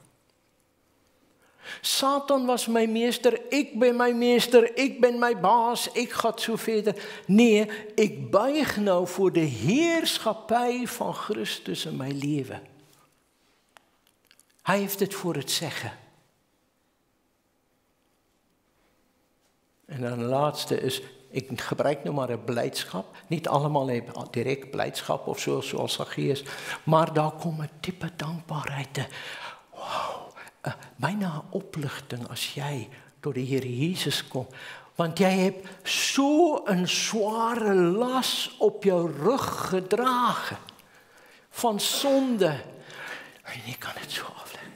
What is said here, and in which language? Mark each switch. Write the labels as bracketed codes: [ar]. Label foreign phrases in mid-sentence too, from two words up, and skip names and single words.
[nl] Satan was mijn meester, ik ben mijn meester, ik ben mijn baas, ik ga zo verder. Nee, ik buig nou voor de heerschappij van Christus in mijn leven. Hij heeft het voor het zeggen. En dan de laatste is, [af] ek gebruik nou maar 'n blydskap, nie allemaal het direk blydskap of so, soos Saggeus, maar daar kom 'n tipe dankbaarheid, byna 'n opligting as jy tot die Here Jesus kom, want jy het so 'n sware las op jou rug gedrage, van sonde, en jy kan dit so afleg.